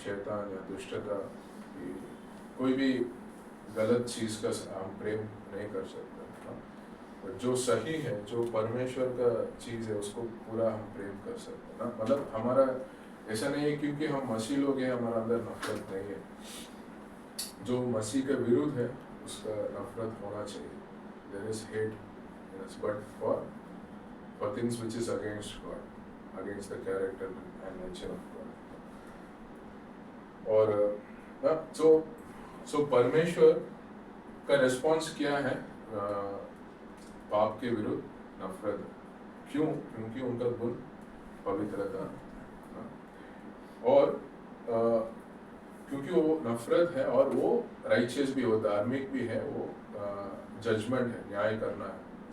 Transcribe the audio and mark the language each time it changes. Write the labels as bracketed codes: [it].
[hi] शैतान या दुष्टता की कोई भी गलत चीज का हम प्रेम नहीं कर सकते, हाँ? और जो सही है, जो परमेश्वर का चीज है, उसको पूरा हम प्रेम कर सकते हैं ना। मतलब हमारा ऐसा नहीं है क्योंकि हम मसीह लोग हैं हमारा अंदर नफरत नहीं है। जो मसीह के विरुद्ध है उसका नफरत होना चाहिए। [en] There is hate in us, but for things which is against God, against the character and nature of God. [hi] और so परमेश्वर का रिस्पॉन्स क्या है पाप के विरुद्ध? नफरत। क्यों? क्योंकि उनका गुण पवित्रता, और क्योंकि वो नफरत है और वो राइचियस भी हो, धार्मिक भी है, वो जजमेंट है, न्याय करना है।